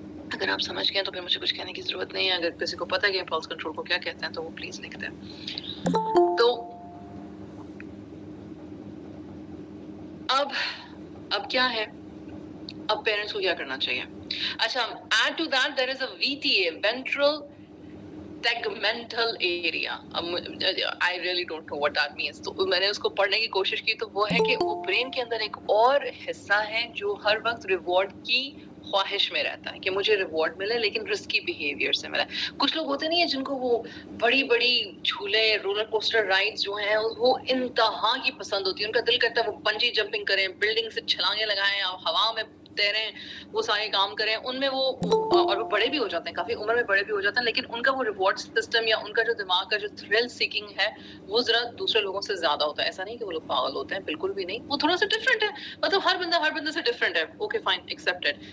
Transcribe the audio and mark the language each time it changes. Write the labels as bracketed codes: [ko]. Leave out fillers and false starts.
[hi] अगर आप समझ गए तो फिर मुझे कुछ कहने की जरूरत नहीं है, अगर किसी को पता है कि इम्पल्स कंट्रोल को क्या कहते हैं तो वो प्लीज लिख दें। तो अब क्या है, अब पेरेंट्स को क्या करना चाहिए? [en] अच्छा, add to that there is a VTA, ventral tegmental area. I really don't know what that means. [hi] तो मैंने उसको पढ़ने की कोशिश की तो वो है कि वो ब्रेन के अंदर एक और हिस्सा है जो हर वक्त रिवॉर्ड की ख्वाहिश में रहता है कि मुझे रिवॉर्ड मिले लेकिन रिस्की बिहेवियर से मिले। कुछ लोग होते नहीं है जिनको वो बड़ी बड़ी झूले, रोलर कोस्टर राइड्स जो हैं वो इंतहा की पसंद होती है, उनका दिल करता है वो पंजी जंपिंग करें, बिल्डिंग से छलांगे लगाएं और हवा में तैरें, वो सारे काम करें, उनमें वो और वो बड़े भी हो जाते हैं, काफी उम्र में बड़े भी हो जाते हैं, लेकिन उनका वो रिवॉर्ड सिस्टम या उनका जो दिमाग का जो थ्रिल सीकिंग है वो जरा दूसरे लोगों से ज्यादा होता है। ऐसा नहीं कि वो लोग पागल होते हैं, बिल्कुल भी नहीं, वो थोड़ा सा डिफरेंट है, मतलब हर बंदा से डिफरेंट है, ओके फाइन एक्सेप्टेड।